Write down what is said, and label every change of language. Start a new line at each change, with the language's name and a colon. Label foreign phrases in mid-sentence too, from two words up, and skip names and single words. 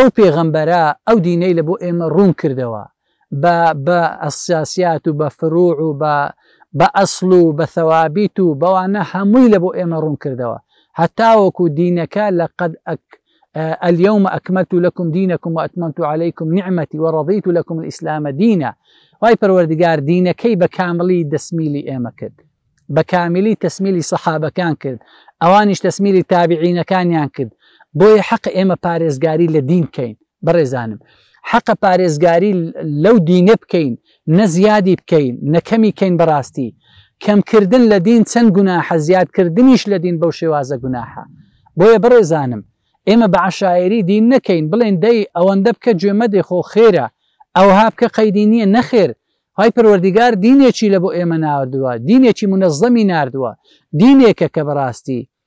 Central Kurdish: پێغەمبەرە ئەو دینەی لە بۆ ئێمە ڕوون کردەوە بە ئەساسیات و بە فروع و بە ئەسڵ و بە ثەوابیت و بەوانە هەمووی لە بۆ ئێمە ڕوون کردەوە هەتاوەکو دینەکە لەقد
Arabic: اليوم أكملت لكم دينكم وأتممت عليكم نعمتي ورضيت لكم الإسلام دينا
Central Kurdish: وای پەروەردگار دینەکەی بە کاملی دەسمیلی ئێمە کرد بە کاملی تەسمیلی سەحابەکان کرد ئەوانیش تەسمیلی تابعینەکانیان کرد بۆیە حەق ئێمە پارێزگاری لە دین بکەین بەڕێزانم حەقە پارێزگاری لەو دینە بکەین نە زیادی بکەین نەکەمی کەین بەڕاستی کەمکردن لە دین چەند گوناحە زیادکردنیش لە دین بەو شێوازە گوناحە بۆیە بەڕێزانم ئێمە بە عەشایری دین نەکەین بڵێن دەی ئەوەندە بکە گوێمە دێخۆ خێرە ئەوها بکە قەیدی نییە نەخێر خوای پەروەردگار دینێکی لە بۆ ئێمە ناردووە دینێکی منەظەمی ناردووە دینێکە کە بەڕاستی